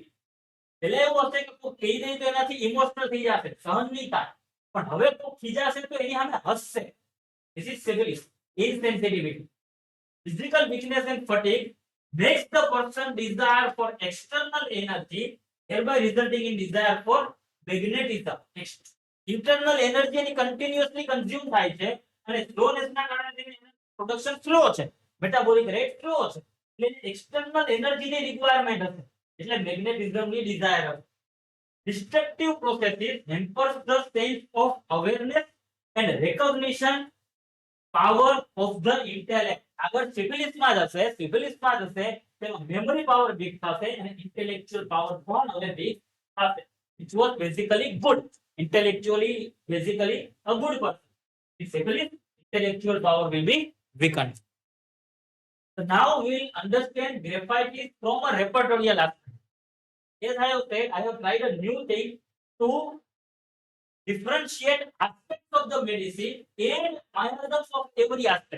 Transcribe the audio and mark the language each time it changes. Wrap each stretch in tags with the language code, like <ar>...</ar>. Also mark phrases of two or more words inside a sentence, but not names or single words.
<gu>એટલે એવું હશે કે કોઈ કહી દે તો એનાથી ઇમોશનલ થઈ જશે, સહન નહીં થાય. પણ હવે કોઈ ખીજાશે તો એની સામે હસશે.</gu> <en>This is syphilis, insensitivity. Physical weakness and fatigue makes the person desire for external energy, thereby resulting in desire for magnetism. Internal energy</en> <gu>ની</gu> <en>continuously consume</en> <gu>થાય છે અને slowness ના કારણે તેની</gu> <en>production slow</en> <gu>છે,</gu> <en>metabolic rate slow</en> <gu>છે, એટલે</gu> <en>external energy</en> <gu>ની રિક્વાયરમેન્ટ હશે, એટલે મેગ્નેટિઝમ ની ડિઝાયર હશે.</gu> <en>Destructive processes hampers the sense of awareness and recognition power of the intellect.</en> <gu>આગળ સિફિલિસમાં જશે, સિફિલિસમાં જશે તેમાં</gu> <en>memory power weak</en> <gu>થશે અને</gu> <en>intellectual power</en> <gu>પણ હવે વીક થશે.</gu> <en>It was basically good, intellectually basically a good person. In syphilis, intellectual power will be weakened. So now we will understand graphite is from a repertorial aspect. As I have said, I have tried a new thing to differentiate aspects of the medicine and mechanisms of every aspect.</en>